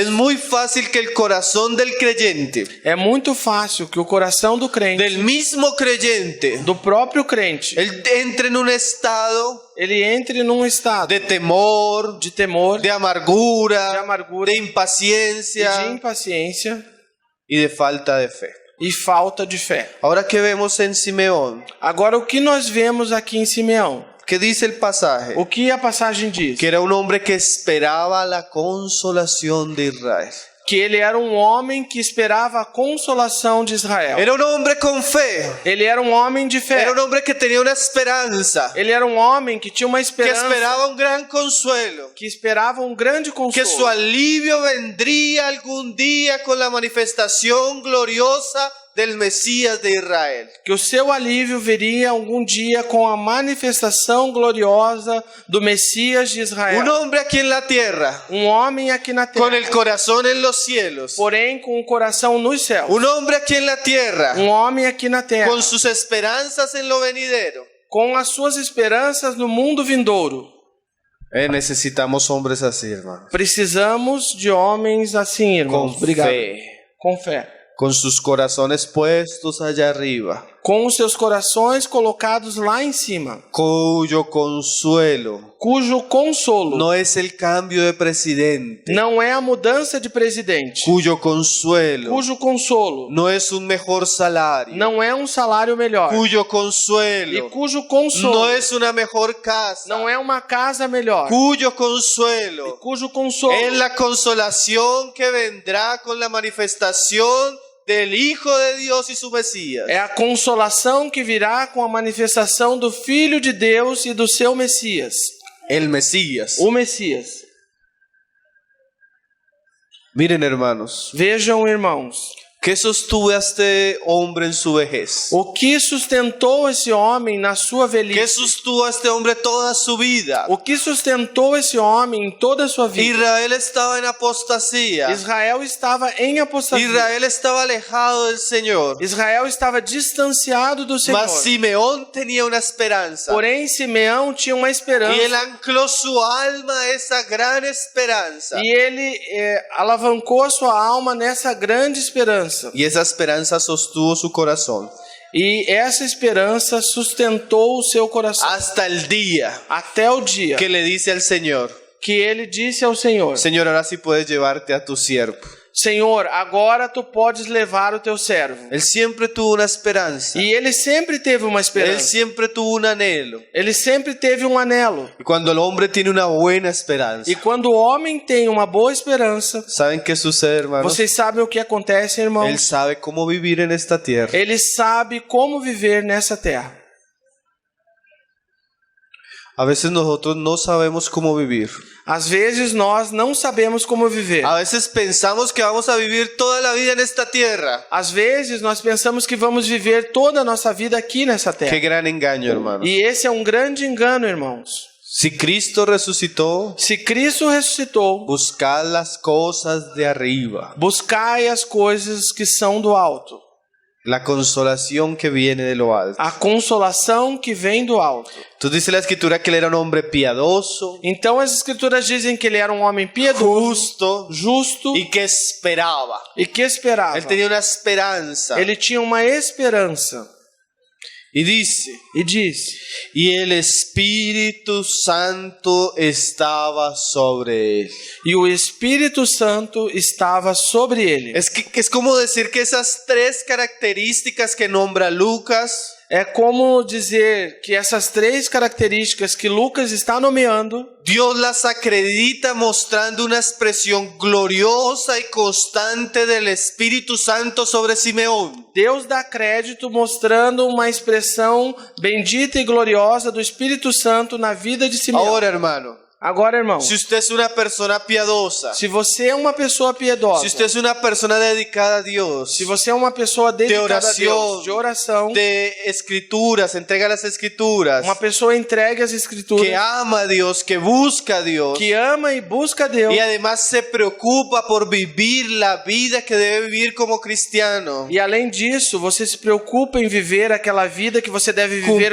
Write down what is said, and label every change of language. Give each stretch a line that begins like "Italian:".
Spanish: Es muy fácil que el corazón del creyente,
Portuguese: É muito fácil que o coração do crente,
Spanish: del mismo creyente,
Portuguese: do próprio crente,
Spanish: él entre en un estado
Portuguese: ele entre num estado
Spanish: de temor,
Portuguese: de temor,
Spanish: de amargura,
Portuguese: de amargura,
Spanish: de
Portuguese: de
Spanish: impaciencia
Portuguese: impaciência
Spanish: y de falta de fe.
Portuguese: e falta de fé.
Spanish: Ahora, ¿qué vemos en Simeón?
Portuguese: Agora, o que nós vemos aqui em Simeão?
Spanish: ¿Qué dice el pasaje?
Portuguese: O que a passagem diz?
Spanish: Que era un hombre que esperaba la consolación de Israel.
Portuguese: Que ele era um homem que esperava a consolação de Israel.
Spanish: Era un hombre con fe.
Portuguese: Ele era um homem de fé.
Spanish: Era un hombre que tenía una esperanza.
Portuguese: Ele era um homem que tinha uma
Spanish: Que
Portuguese: esperança,
Spanish: esperaba un gran consuelo.
Portuguese: que esperava um grande
Spanish: Que su
Portuguese: consolo.
Spanish: alivio vendría algún día con la manifestación gloriosa del Mesías de Israel.
Portuguese: Que o seu alívio viria algum dia com a manifestação gloriosa do Messias de
Spanish: Un
Portuguese: Israel.
Spanish: hombre aquí en la tierra,
Portuguese: Um homem aqui na
Spanish: con
Portuguese: terra,
Spanish: el corazón en los cielos.
Portuguese: porém com o coração nos céus.
Spanish: Un hombre aquí en la tierra,
Portuguese: Um homem aqui na terra,
Spanish: con sus esperanzas en lo venidero.
Portuguese: com as suas esperanças no mundo vindouro.
Spanish: Necesitamos hombres así, hermano.
Portuguese: Precisamos de homens assim, irmãos. Com Obrigado. fé. Com fé.
Spanish: Con sus corazones puestos allá arriba,
Portuguese: Com os seus corações colocados lá em cima,
Spanish: cuyo consuelo
Portuguese: cujo consolo
Spanish: no es el cambio de presidente,
Portuguese: não é a mudança de presidente,
Spanish: cuyo consuelo
Portuguese: cujo consolo
Spanish: no es un mejor salario,
Portuguese: não é um salário melhor,
Spanish: cuyo
Portuguese: e
Spanish: consuelo
Portuguese: cujo consolo
Spanish: no es una mejor casa,
Portuguese: não é uma casa melhor,
Spanish: cuyo consuelo
Portuguese: cujo consolo
Spanish: es la consolación que vendrá con la manifestación del Hijo de Dios y su Mesías.
Portuguese: é a consolação que virá com a manifestação do Filho de Deus e do seu Messias,
Spanish: El Mesías.
Portuguese: o Messias.
Spanish: Miren, hermanos,
Portuguese: Vejam, irmãos,
Spanish: ¿qué sostuvo a este hombre en su vejez?
Portuguese: o que sustentou esse homem na sua
Spanish: ¿Qué
Portuguese: velhice?
Spanish: sostuvo a este hombre toda su vida?
Portuguese: O que sustentou esse homem em toda a sua vida?
Spanish: Israel estaba en apostasía.
Portuguese: Israel estava em apostasia.
Spanish: Israel estaba alejado del Señor.
Portuguese: Israel estava distanciado do Senhor.
Spanish: Mas Simeón tenía una esperanza.
Portuguese: Porém, Simeão tinha uma esperança.
Spanish: Y él ancló su alma a esa gran esperanza.
Portuguese: E ele alavancou a sua alma nessa grande esperança.
Spanish: Y esa esperanza sostuvo su corazón
Portuguese: E essa esperança sustentou o seu coração.
Spanish: hasta el día
Portuguese: Até o dia
Spanish: que le dice al Señor:
Portuguese: que ele disse ao Senhor:
Spanish: Señor, ahora sí puedes llevarte a tu siervo.
Portuguese: Senhor, agora tu podes levar o teu servo.
Spanish: Él siempre tuvo una esperanza.
Portuguese: E ele sempre teve uma
Spanish: Él
Portuguese: esperança.
Spanish: siempre tuvo un anhelo.
Portuguese: Ele sempre teve um anelo.
Spanish: Y cuando el hombre tiene una buena esperanza,
Portuguese: E quando o homem tem uma boa esperança,
Spanish: ¿saben qué sucede, hermanos?
Portuguese: vocês sabem o que acontece,
Spanish: Él
Portuguese: irmãos?
Spanish: sabe cómo vivir en esta tierra.
Portuguese: Ele sabe como viver nessa terra.
Spanish: A veces nosotros no sabemos cómo vivir.
Portuguese: Às vezes nós não sabemos como viver.
Spanish: A veces pensamos que vamos a vivir toda la vida en esta tierra.
Portuguese: Às vezes nós pensamos que vamos viver toda a nossa vida aqui nessa
Spanish: Qué
Portuguese: terra.
Spanish: gran engaño, hermano.
Portuguese: E esse é um grande engano, irmãos.
Spanish: Si Cristo resucitó,
Portuguese: Se Cristo ressuscitou,
Spanish: buscad las cosas de arriba.
Portuguese: buscai as coisas que são do alto.
Spanish: la consolación que viene de lo alto.
Portuguese: a consolação que vem do alto.
Spanish: Entonces dice la escritura que él era un hombre piadoso,
Portuguese: Então as escrituras dizem que ele era um homem piedoso,
Spanish: justo
Portuguese: justo
Spanish: y que esperaba.
Portuguese: e que esperava.
Spanish: Él tenía una esperanza.
Portuguese: Ele tinha uma esperança.
Spanish: Y dice,
Portuguese: E diz:
Spanish: y el Espíritu Santo estaba sobre él.
Portuguese: e o Espírito Santo estava sobre ele.
Spanish: Es como decir que esas tres características que nombra Lucas
Portuguese: É como dizer que essas três características que Lucas está nomeando,
Spanish: Dios las acredita mostrando una expresión gloriosa y constante del Espíritu Santo sobre Simeón.
Portuguese: Deus dá crédito mostrando uma expressão bendita e gloriosa do Espírito Santo na vida de Simeão.
Spanish: Ahora, hermano,
Portuguese: Agora, irmão,
Spanish: si usted es una persona piadosa,
Portuguese: se você é uma pessoa piedosa,
Spanish: si usted es una persona dedicada a Dios,
Portuguese: se você é uma pessoa dedicada a oração, Deus, de oração,
Spanish: de escrituras, entrega las escrituras,
Portuguese: uma pessoa entregue as escrituras,
Spanish: que ama a Dios, que busca a Dios,
Portuguese: que ama e busca a Deus,
Spanish: y además se preocupa por vivir la vida que debe vivir como cristiano,
Portuguese: e além disso, você se preocupa em viver aquela vida que você deve viver